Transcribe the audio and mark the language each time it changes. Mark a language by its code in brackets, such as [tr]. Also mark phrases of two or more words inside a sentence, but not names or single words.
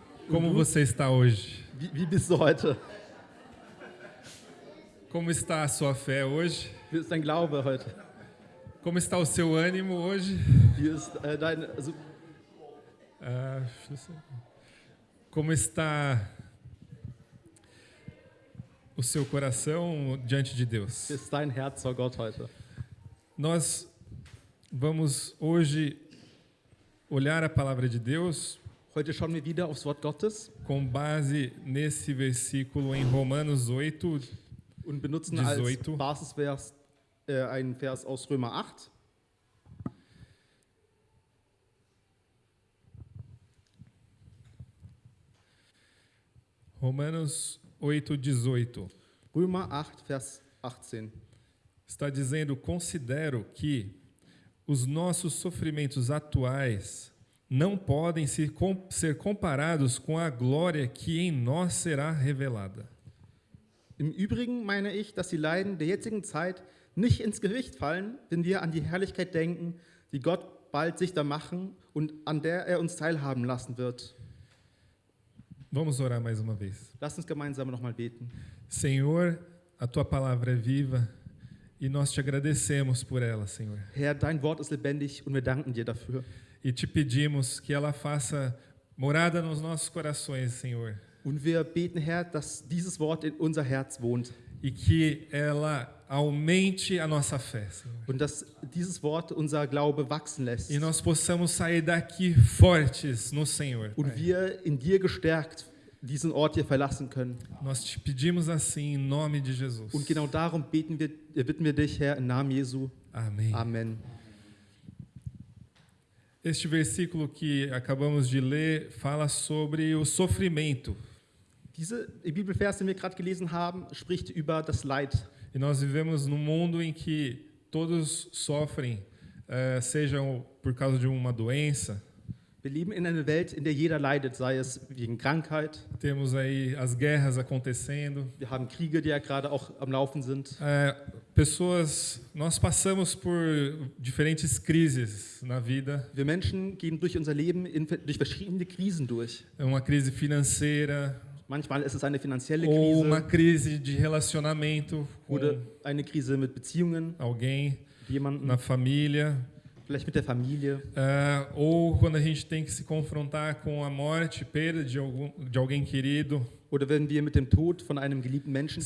[pt] Como você está hoje? [de] Wie bist du heute? [pt] Como está a sua fé hoje? [de] Wie ist dein Glaube heute? [pt] Como está o seu ânimo hoje? [de] Wie ist [pt] Ah, como está o seu coração diante de Deus? [de] wie ist dein Herz vor Gott heute? [pt] Nós vamos hoje olhar a palavra de Deus [de] Heute schauen wir wieder aufs Wort Gottes [pt] com base nesse versículo em Romanos 8, [de] und benutzen 18. als Basisvers einen Vers aus Römer 8. [pt] Romanos 8, 18. [de] Römer 8, Vers 18. [pt] Está dizendo: considero que os nossos sofrimentos atuais não podem ser comparados com a glória que em nós será revelada. [de] Im Übrigen meine ich, dass die Leiden der jetzigen Zeit nicht ins Gewicht fallen, wenn wir an die Herrlichkeit denken, die Gott bald sichtbar machen und an der er uns teilhaben lassen wird. [pt] Vamos orar mais uma vez. [de] Lasst uns gemeinsam nochmal beten. [pt] Senhor, a tua palavra é viva e nós te agradecemos por ela, Senhor. [de] Herr, dein Wort ist lebendig und wir danken dir dafür. [pt] E te pedimos que ela faça morada nos nossos corações, Senhor. [de] Und wir beten, Herr, dass dieses Wort in unser Herz wohnt [pt] E que ela aumente a nossa fé, Senhor. [de] und dass dieses Wort unser Glaube wachsen lässt [pt] E nós possamos sair daqui fortes no Senhor. [de] und [pt] Pai. [de] wir in dir gestärkt diesen Ort hier verlassen können. [pt] Nós te pedimos assim em nome de Jesus. [de] Und genau darum bitten bitten wir dich, Herr, im Namen Jesu. [pt] Amém. [de] Amen. [pt] Este versículo que acabamos de ler fala sobre o sofrimento. [de] Dieser Bibelvers, den wir gerade gelesen haben, spricht über das Leid. [pt] E nós vivemos num mundo em que todos sofrem, sejam por causa de uma doença. [de] Wir leben in einer Welt, in der jeder leidet, sei es wegen Krankheit. [pt] Temos aí as guerras acontecendo. [de] Wir haben Kriege, die ja gerade auch am Laufen sind. [pt] Nós passamos por diferentes crises na vida. [de] Wir Menschen gehen durch unser Leben durch verschiedene Krisen durch. [pt] Uma crise financeira, [de] Manchmal ist es eine finanzielle [pt] ou uma [de] Krise [pt] crise de relacionamento com [de] oder eine Krise mit Beziehungen, [pt] alguém [de] mit jemandem, [pt] na família. [de] vielleicht mit der Familie. [pt] Ou quando a gente tem que se confrontar com a morte, perda de alguém querido. [de] Oder wenn wir mit dem Tod von einem geliebten Menschen